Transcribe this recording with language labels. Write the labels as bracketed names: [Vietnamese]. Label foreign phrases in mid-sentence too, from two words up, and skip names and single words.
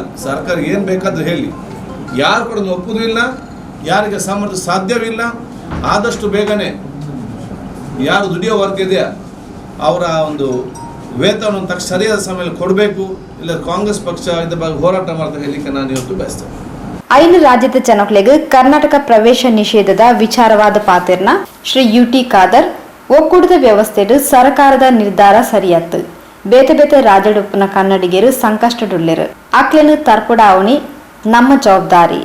[Kannada] ಸರ್ಕಾರ ಏನು ಬೇಕಾದ್ರೆ ಹೇಳಿ, ಯಾರು ಕೂಡ ಒಪ್ಪುವುದೂ ಇಲ್ಲ, ಯಾರಿಗೆ ಸಾಮರ್ಥ್ಯ ಸಾಧ್ಯವಿಲ್ಲ. ಆದಷ್ಟು ಬೇಗನೆ ಯಾರು ದುಡಿಯೋ ವರ್ಗ ಇದೆಯಾ ಅವರ ಒಂದು ವೇತನವನ್ನು ತಕ್ಷಣ ಸರಿಯಾದ ಸಮಯದಲ್ಲಿ ಕೊಡಬೇಕು. ಇಲ್ಲ ಕಾಂಗ್ರೆಸ್ ಪಕ್ಷ ಇದ್ರ ಬಗ್ಗೆ ಹೋರಾಟ ಮಾಡ್ತಾ ಹೇಳಲಿಕ್ಕೆ ನಾನು ಇವತ್ತು ಬಯಸ್ತೇನೆ. [Tulu] ಐನು ರಾಜ್ಯದ ಜನಕ್ಲೆಗ್ ಕರ್ನಾಟಕ ಪ್ರವೇಶ ನಿಷೇಧದ ವಿಚಾರವಾದ ಪಾತಿರ್ನ ಶ್ರೀ ಯುಟಿ ಖಾದರ್ ಒಕ್ಕೂಟದ ವ್ಯವಸ್ಥೆಡು ಸರ್ಕಾರದ ನಿರ್ಧಾರ ಸರಿಯಾತ್ತು. ಬೇತೆ ಬೇತೆ ರಾಜ್ಯಡುಪ್ಪನ ಕನ್ನಡಿಗರು ಸಂಕಷ್ಟಡುಳ್ಳೆರು. ಅಕ್ಲೆನು ತರ್ಪುಡಾವಣಿ ನಮ್ಮ ಜವಾಬ್ದಾರಿ.